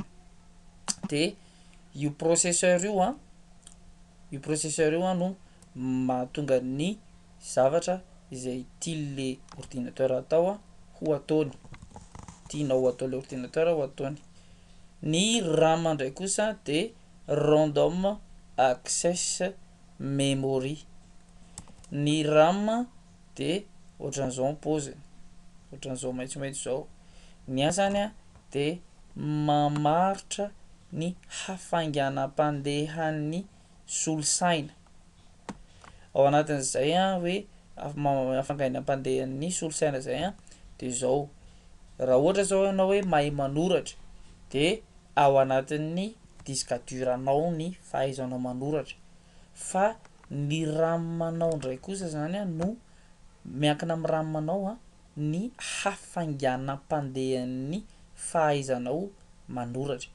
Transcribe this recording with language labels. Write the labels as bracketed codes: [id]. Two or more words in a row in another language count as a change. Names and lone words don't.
[mg] De io processeur io no mahatonga ny zavatra izay tian' [fr] le ordinateur [mg] atao a ho ataony, tianao ho atao [fr] le ordinateur [mg] ho ataony. Ny RAM ndraiky kosa de [en] random access memory. [mg] Ny RAM de ohatran'izao ny paoziny, ohatran'izao maitsomaitso zao. Ny asany a de mamaritra ny hafainganam-pandehan'ny solosaina. Ao anatin'izay a hoe hafainganam-pandehan'ny solosaina zay a de zao, raha ohatra zao ianao hoe mahay manoratra de ao anatin'ny [fr] disque dur- [mg] nao ny fahaizanao manoratra, fa ny RAM-nao ndray kosa zany a no miankina amin'ny RAM-nao a ny hafainganam-pandehan'ny fahaizanao manoratra.